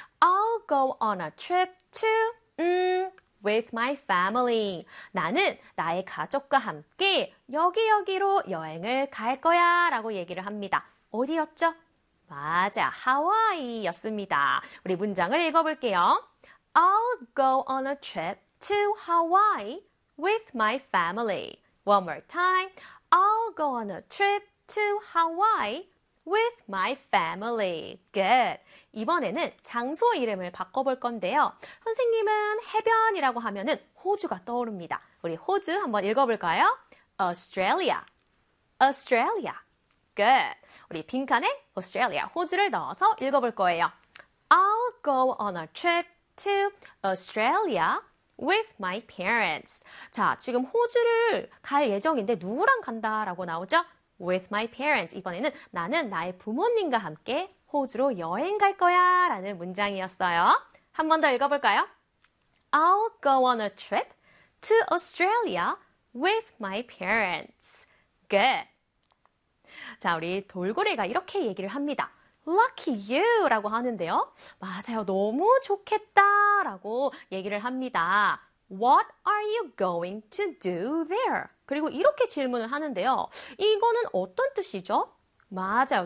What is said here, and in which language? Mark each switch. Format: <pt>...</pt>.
<en>I'll go on a trip to... With my family.</en> <ko>나는 나의 가족과 함께 여기 여기로 여행을 갈 거야 라고 얘기를 합니다. 어디였죠? 맞아, 하와이였습니다. 우리 문장을 읽어볼게요.</ko> <en>I'll go on a trip to Hawaii with my family. One more time. I'll go on a trip to Hawaii with my family. Good.</en> <ko>이번에는 장소 이름을 바꿔볼 건데요. 선생님은 해변이라고 하면은 호주가 떠오릅니다. 우리 호주 한번 읽어볼까요?</ko> <en>Australia. Australia. Good.</en> <ko>우리 빈칸에 Australia, 호주를 넣어서 읽어볼 거예요.</ko> <en>I'll go on a trip to Australia with my parents.</en> <ko>자, 지금 호주를 갈 예정인데 누구랑 간다라고 나오죠?</ko> <en>With my parents.</en> <ko>이번에는 나는 나의 부모님과 함께 호주로 여행 갈 거야 라는 문장이었어요. 한 번 더 읽어볼까요?</ko> <en>I'll go on a trip to Australia with my parents. Good.</en> <ko>자, 우리 돌고래가 이렇게 얘기를 합니다.</ko> <en>Lucky you</en> <ko>라고 하는데요. 맞아요. 너무 좋겠다 라고 얘기를 합니다.</ko> <en>What are you going to do there?</en> <ko>그리고 이렇게 질문을 하는데요. 이거는 어떤 뜻이죠? 맞아요.</ko>